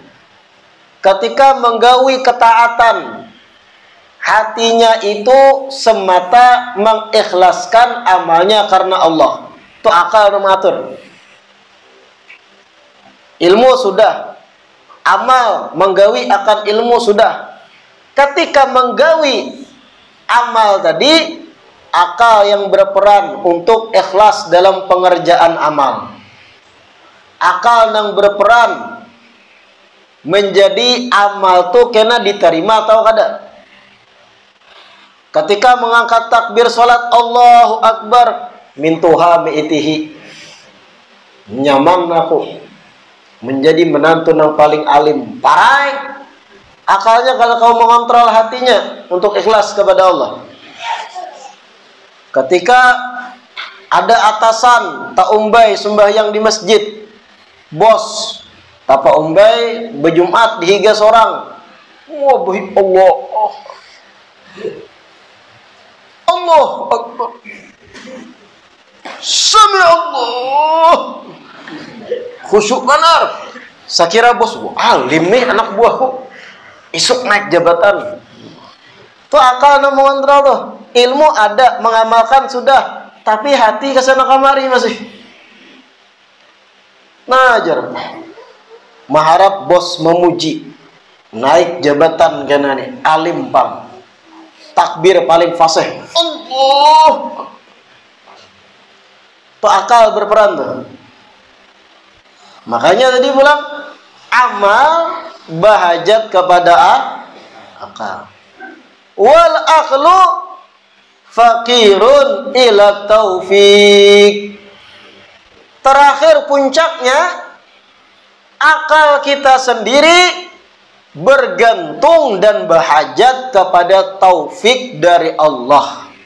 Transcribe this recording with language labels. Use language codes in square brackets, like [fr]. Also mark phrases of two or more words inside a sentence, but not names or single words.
[bjn] Ketika menggawi ketaatan, hatinya itu semata mengikhlaskan amalnya karena Allah. Itu akal mengatur. Ilmu sudah, amal menggawi akan ilmu sudah. Ketika menggawi amal tadi, akal yang berperan untuk ikhlas dalam pengerjaan amal. Akal yang berperan menjadi amal tuh kena diterima atau kada. Ketika mengangkat takbir salat [ar] Allahu Akbar, [bjn] mintuha bi'itihi, nyaman aku menjadi menantu yang paling alim. Parai akalnya kalau kau mengontrol hatinya untuk ikhlas kepada Allah. Ketika ada atasan tak umbai sembahyang di masjid, bos tapa umbai berjumat dihiga seorang. Wah, [ar] Allah, Allah Akbar, Sami Allah, [bjn] khusyuk benar. Saya kira bos, alim nih anak buahku, isuk naik jabatan. Tuh akal yang mengontrol tuh. Ilmu ada, mengamalkan sudah, tapi hati kesana kamari masih. Najar. Mengharap bos memuji, naik jabatan kena nih, alim pam. Takbir paling fasih. Allah. Tuh akal berperan tuh. Makanya tadi bilang amal bahajat kepada akal. [ar] Wal aqlu faqirun ila taufik. [bjn] Terakhir puncaknya, akal kita sendiri bergantung dan bahajat kepada taufik dari Allah.